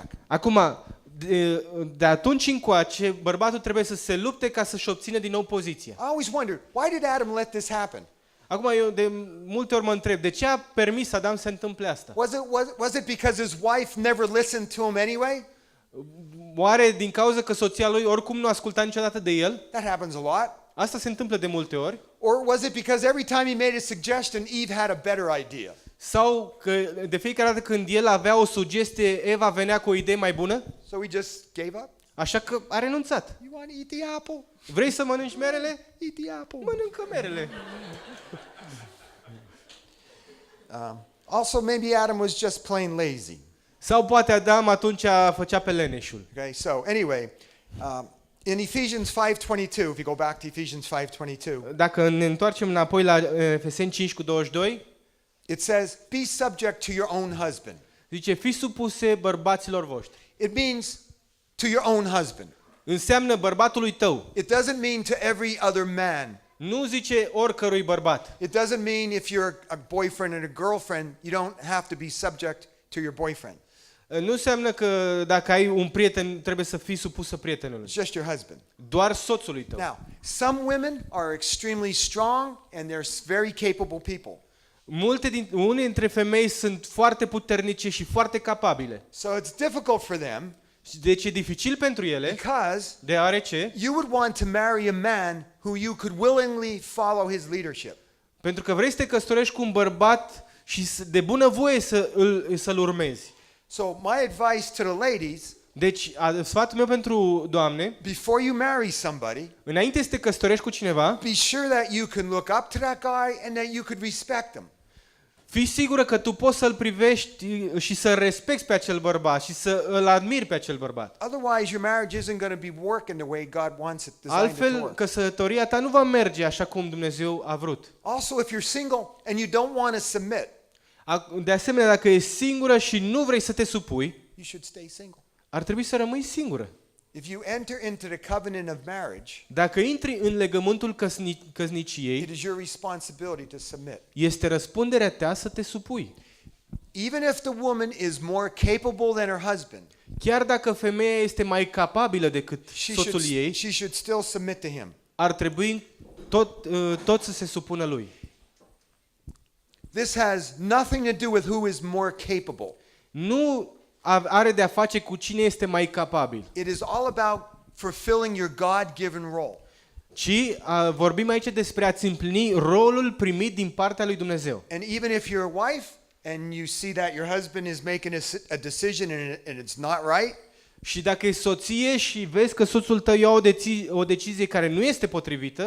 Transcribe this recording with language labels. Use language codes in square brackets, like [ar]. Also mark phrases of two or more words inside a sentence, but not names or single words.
[ro] Acum, de atunci încoace, bărbatul trebuie să se lupte ca să-și obțină din nou poziția. [en] I always wondered, why did Adam let this happen? [ro] Acum, eu de multe ori mă întreb, de ce a permis Adam să se întâmple asta? [en] Was it because his wife never listened to him anyway? [ro] Oare din cauza că soția lui oricum nu asculta niciodată de el? [en] That happens a lot. [ro] Asta se întâmplă de multe ori. [en] Or was it because every time he made a suggestion, Eve had a better idea? [ro] Sau că de fiecare dată când el avea o sugestie, Eva venea cu o idee mai bună? [en] So he just gave up? [ro] Așa că a renunțat. [en] You want to eat the apple? [ro] Vrei să mănânci merele? [en] Eat the apple. [ro] Mănâncă merele. [en] Also, maybe Adam was just plain lazy. [ro] Sau poate Adam atunci făcea pe leneșul. [en] Okay, so anyway, in Ephesians 5:22, if you go back to Ephesians 5:22, [ro] Dacă ne întoarcem înapoi la Efeseni 5:22, [en] it says, "Be subject to your own husband." [ro] zice, fiți supuse bărbaților voștri. [en] It means to your own husband. [ro] înseamnă bărbatului tău. [en] It doesn't mean to every other man. [ro] Nu zice oricărui bărbat. [en] It doesn't mean if you're a boyfriend and a girlfriend, you don't have to be subject to your boyfriend. [ro] Nu înseamnă că dacă ai un prieten trebuie să fii supusă prietenului. [en] It's just your husband. [ro] Doar soțului tău. [en] Now, some women are extremely strong and they're very capable people. [ro] Unii dintre femei sunt foarte puternice și foarte capabile. [en] So it's difficult for them [ro] Deci e dificil pentru ele, [en] because [ro] deoarece [en] you would want to marry a man who you could willingly follow his leadership. [ro] pentru că vrei să te căsătorești cu un bărbat și de bună voie să-l urmezi. [en] So my advice to the ladies, [ro] Deci, sfatul meu pentru doamne, [en] before you marry somebody, [ro] înainte să te căsătorești cu cineva, [en] be sure that you can look up to that guy and that you could respect him. [ro] fii sigură că tu poți să-l privești și să respecti pe acel bărbat și să îl admiri pe acel bărbat. [en] Otherwise, your marriage isn't going to be working the way God wants it designed it to [ro] Altfel, [en] work. [ro] căsătoria ta nu va merge așa cum Dumnezeu a vrut. [en] Also, if you're single and you don't want to submit, [ro] De asemenea, dacă ești singură și nu vrei să te supui, [en] you should stay single. [ro] ar trebui să rămâi singură. [en] If you enter into the covenant of marriage, [ro] Dacă intri în legământul [en] it [ro] căsniciei, [en] is your responsibility to submit. [ro] este răspunderea ta să te supui. [en] Even if the woman is more capable than her husband, [ro] Chiar dacă femeia este mai capabilă decât soțul ei, [en] she should still submit to him. [ro] ar trebui tot să se supună lui. [en] This has nothing to do with who is more capable. [ro] Nu are de a face cu cine este mai capabil, [en] It is all about fulfilling your God-given role. [ro] ci vorbim aici despre a-ți împlini rolul primit din partea lui Dumnezeu. [en] And even if you're a wife and you see that your husband is making a decision and it's not right, [ro] Și dacă e soție și vezi că soțul tău ia o decizie care nu este potrivită,